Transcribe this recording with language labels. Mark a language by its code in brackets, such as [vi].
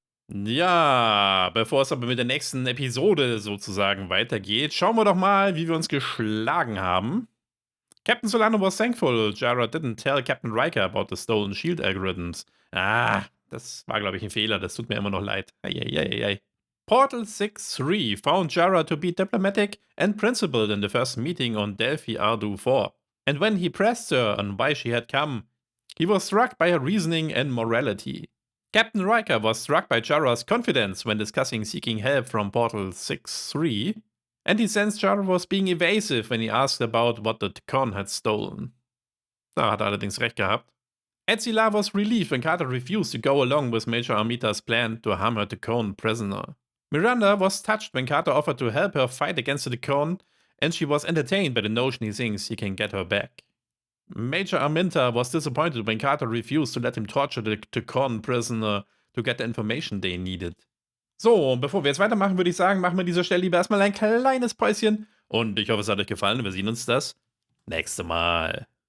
[de] Ja, bevor es aber mit der nächsten Episode sozusagen weitergeht, schauen wir doch mal, wie wir uns geschlagen haben. [en] Captain Solano was thankful Jara didn't tell Captain Riker about the stolen shield algorithms. [de] Ah, das war, glaube ich, ein Fehler. Das tut mir immer noch leid. Eieieiei. [en] Portal 6-3 found Jara to be diplomatic and principled in the first meeting on Delphi Ardu 4. And when he pressed her on why she had come, he was struck by her reasoning and morality. Captain Riker was struck by Jara's confidence when discussing seeking help from Portal 6-3, and he sensed Jara was being evasive when he asked about what the Ticon had stolen. [de] Da hat er allerdings recht gehabt. [en] Etzila was relieved when Carter refused to go along with Major Amita's plan to harm her Ticon prisoner. Miranda was touched when Carter offered to help her fight against the Ticon, and she was entertained by the notion he thinks he can get her back. Major Aminta was disappointed when Carter refused to let him torture the Ticon prisoner to get the information they needed. [de] So, und bevor wir jetzt weitermachen, würde ich sagen, machen wir an dieser Stelle lieber erstmal ein kleines Päuschen. Und ich hoffe, es hat euch gefallen und wir sehen uns das nächste Mal.